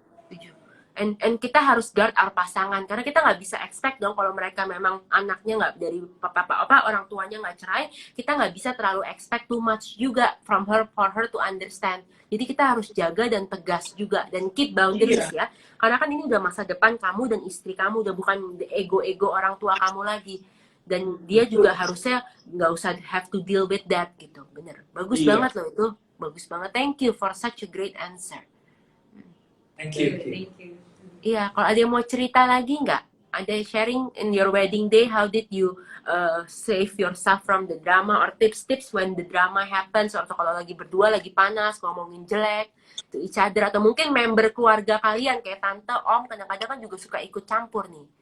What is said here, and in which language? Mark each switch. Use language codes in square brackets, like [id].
[id] Setuju. And kita harus guard our pasangan, karena kita nggak bisa expect dong kalau mereka memang anaknya nggak dari orang tuanya nggak cerai, kita nggak bisa terlalu expect too much juga [en] from her for her to understand. [id] Jadi kita harus jaga dan tegas juga dan keep boundaries ya, karena kan ini udah masa depan kamu dan istri kamu, udah bukan ego-ego orang tua kamu lagi, dan dia juga harusnya nggak usah [en] have to deal with that [id] gitu. Bener, bagus banget loh itu, bagus banget. [en] Thank you for such a great answer. Thank you. Thank you. [id] Iya, kalau ada yang mau cerita lagi nggak? Ada sharing [en] in your wedding day, how did you save yourself from the drama, or tips-tips when the drama happens, [id] atau kalau lagi berdua, lagi panas, ngomongin jelek to each other, atau mungkin member keluarga kalian, kayak tante, om, kadang-kadang kan juga suka ikut campur nih.